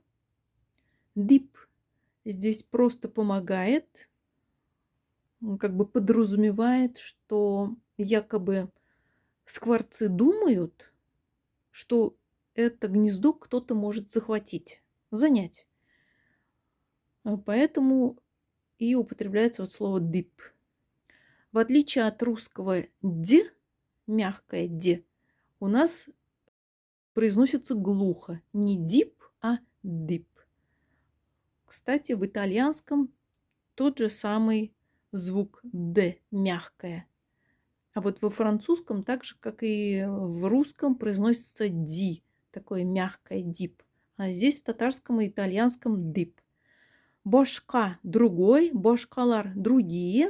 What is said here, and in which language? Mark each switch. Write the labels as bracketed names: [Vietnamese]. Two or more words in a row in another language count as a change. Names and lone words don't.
[Russian] Дип здесь просто помогает, как бы подразумевает, что якобы скворцы думают, что это гнездо кто-то может захватить, занять. Поэтому и употребляется вот слово дип. В отличие от русского «д», мягкое «д», у нас произносится глухо. Не «дип», а «дип». Кстати, в итальянском тот же самый звук «д», мягкое. А вот во французском, так же, как и в русском, произносится «ди», такое мягкое «дип». А здесь в татарском и итальянском «дип». Бошка – другой, бошкалар – другие.